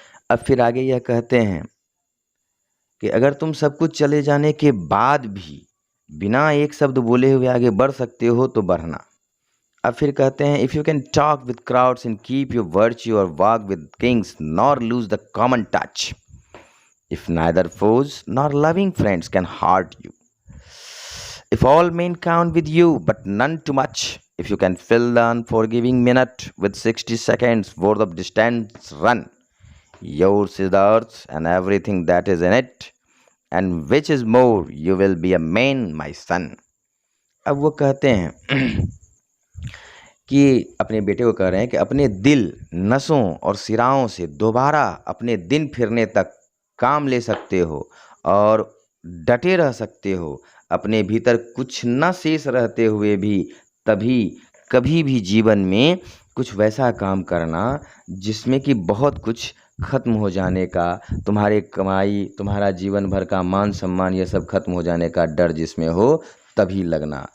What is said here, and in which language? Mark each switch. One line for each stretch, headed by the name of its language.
Hindi: अब फिर आगे यह कहते हैं कि अगर तुम सब कुछ चले जाने के बाद भी बिना एक शब्द बोले हुए आगे बढ़ सकते हो तो बढ़ना। अब फिर कहते हैं
English: If you can talk with crowds and keep your virtue और walk with kings nor lose the common touch, if neither foes nor loving friends can hurt you. If all men count with you, but none too much, if you can fill the unforgiving minute with 60 seconds worth of distance run, yours is the earth and everything that is in it, and which is more, you will be a man, my son.
Hindi: अब वो कहते हैं कि अपने बेटे को कह रहे हैं कि अपने दिल, नसों और सिराओं से दोबारा अपने दिन फिरने तक काम ले सकते हो और डटे रह सकते हो। अपने भीतर कुछ न शेष रहते हुए भी तभी कभी भी जीवन में कुछ वैसा काम करना जिसमें कि बहुत कुछ ख़त्म हो जाने का, तुम्हारे कमाई, तुम्हारा जीवन भर का मान सम्मान, ये सब ख़त्म हो जाने का डर जिसमें हो, तभी लगना।